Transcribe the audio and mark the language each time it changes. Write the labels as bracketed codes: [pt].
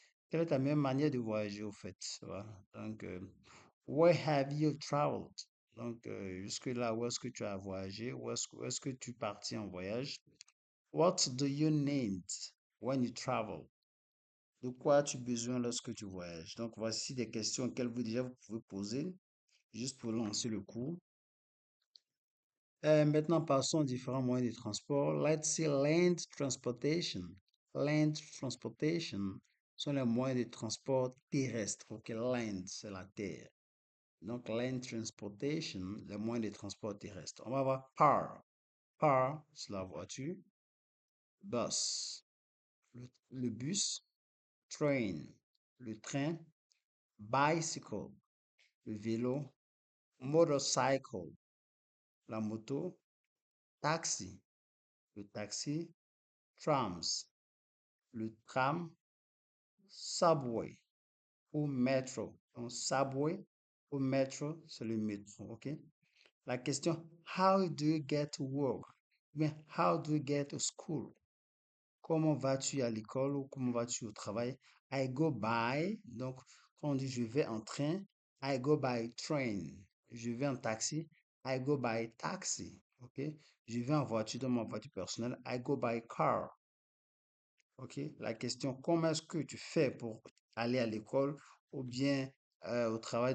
[fr] Quelle est ta meilleure manière de voyager, au fait? Voilà. [en] Donc, where have you traveled? [fr] Donc, jusque-là, où est-ce que tu as voyagé? Où est-ce que tu partis en voyage? [en] What do you need when you travel? [fr] De quoi as-tu besoin lorsque tu voyages? Donc, voici des questions auxquelles vous pouvez poser, juste pour lancer le cours. Maintenant, passons aux différents moyens de transport. [en] Let's see land transportation. [fr] Land transportation sont les moyens de transport terrestres. Ok, land, c'est la terre. Donc, land transportation, les moyens de transport terrestres. On va voir car. Car, c'est la voiture. Bus, le bus. Train, le train. Bicycle, le vélo. Motorcycle, la moto. Taxi, le taxi. Trams, le tram. Subway ou métro. Donc, subway ou métro, c'est le métro, ok? La question, [en] how do you get to work? Bien, how do you get to school? [fr] Comment vas-tu à l'école ou comment vas-tu au travail? [en] I go by, [fr] donc quand on dit je vais en train, [en] I go by train. [fr] Je vais en taxi, [en] I go by taxi, [fr] ok? Je vais en voiture, dans ma voiture personnelle, [en] I go by car. [fr] Ok, la question, comment est-ce que tu fais pour aller à l'école ou bien au travail?